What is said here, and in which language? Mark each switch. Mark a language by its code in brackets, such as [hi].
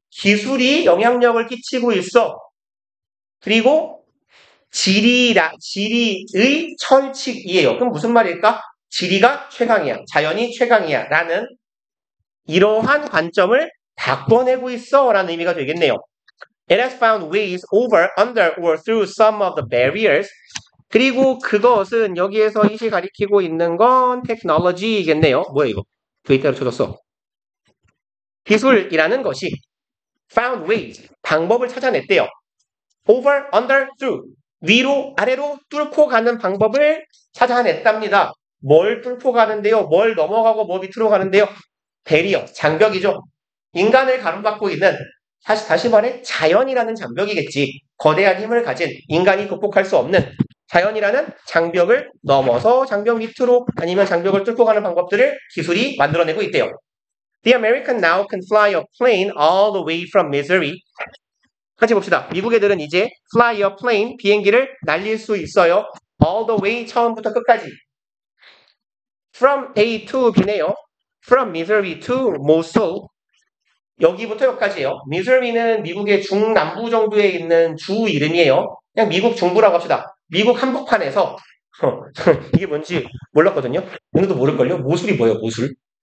[ko] 기술이 영향력을 끼치고 있어. 그리고 지리의 철칙이에요. 그럼 무슨 말일까? 지리가 최강이야. 자연이 최강이야. 라는 이러한 관점을 바꿔내고 있어. 라는 의미가 되겠네요. [en] It has found ways over, under, or through some of the barriers. [ko] 그리고 그것은 여기에서 이시 가리키고 있는 건 technology이겠네요. 뭐야 이거? 데이터로 쳐줬어. 기술이라는 것이 found ways, 방법을 찾아냈대요. over, under, through, 위로, 아래로 뚫고 가는 방법을 찾아냈답니다. 뭘 뚫고 가는데요? 뭘 넘어가고 뭐 밑으로 가는데요? 배리어, 장벽이죠. 인간을 가로막고 있는, 다시 말해 자연이라는 장벽이겠지. 거대한 힘을 가진 인간이 극복할 수 없는 자연이라는 장벽을 넘어서 장벽 밑으로 아니면 장벽을 뚫고 가는 방법들을 기술이 만들어내고 있대요. The American now can fly a plane all the way from Missouri. 같이 봅시다. 미국 애들은 이제 fly a plane, 비행기를 날릴 수 있어요. all the way, 처음부터 끝까지. from A to B네요. [en] from Missouri to Mosul. [ko] 여기부터 여기까지예요. 미즈리는 미국의 중남부 정도에 있는 주 이름이에요. 그냥 미국 중부라고 합시다. 미국 한복판에서 이게 뭔지 몰랐거든요. 오늘도 모를걸요? 모술이 뭐예요? 모술?